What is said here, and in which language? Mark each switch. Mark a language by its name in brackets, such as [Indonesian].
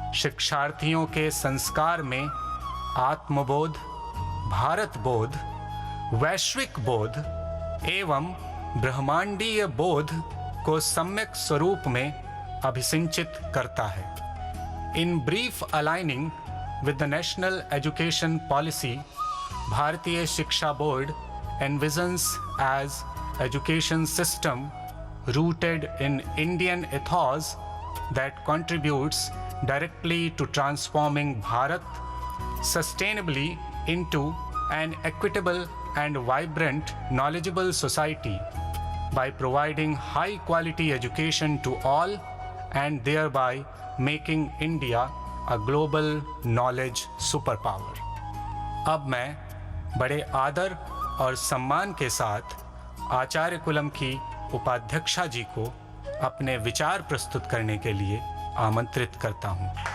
[Hindi] शिक्षार्थियों के संस्कार में आत्मबोध, भारत बोध, वैश्विक बोध एवं ब्रह्मांडीय बोध को सम्यक स्वरूप में अभिसिंचित करता है। [English] In brief aligning with the national education policy, Bharatiya Shiksha board envisions as education system rooted in Indian ethos that contributes directly to transforming Bharat sustainably into an equitable and vibrant, knowledgeable society by providing high quality education to all and thereby making India a global knowledge superpower. [Hindi] अब मैं बड़े आदर और सम्मान के साथ आचार्य coulomb की उपाध्यक्षा जी को अपने विचार प्रस्तुत करने के लिए आमंत्रित करता हूं।